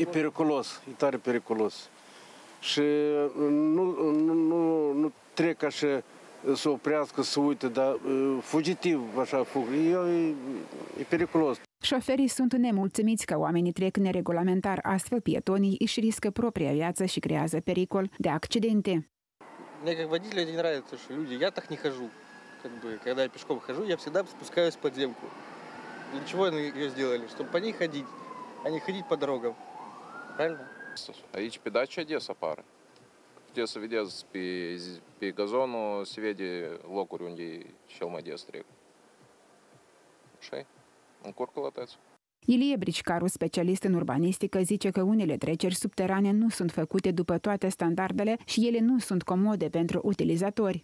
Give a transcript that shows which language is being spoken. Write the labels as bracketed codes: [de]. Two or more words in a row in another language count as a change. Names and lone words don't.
[ro] E periculos, e tare periculos. Și nu trec așa să oprească, să uite, dar fugitiv așa fug. E periculos. Șoferii sunt nemulțumiți că oamenii trec neregulamentar, astfel pietonii își riscă propria viață și creează pericol de accidente. [ru] Мне как водителю это не нравится, что люди, я так не хожу. Как бы, когда я пешком хожу, я всегда спускаюсь в подземку. Для чего они ее сделали? Чтобы по ней ходить, а не ходить по дорогам. Правильно? [ro] Aici pe Dacia des apare. Puteți să vedeți pe gazonul, se vede locuri unde cel mai des trec. Și încurcă la tăți. Ilie Bricicaru, specialist în urbanistică, zice că unele treceri subterane nu sunt făcute după toate standardele și ele nu sunt comode pentru utilizatori.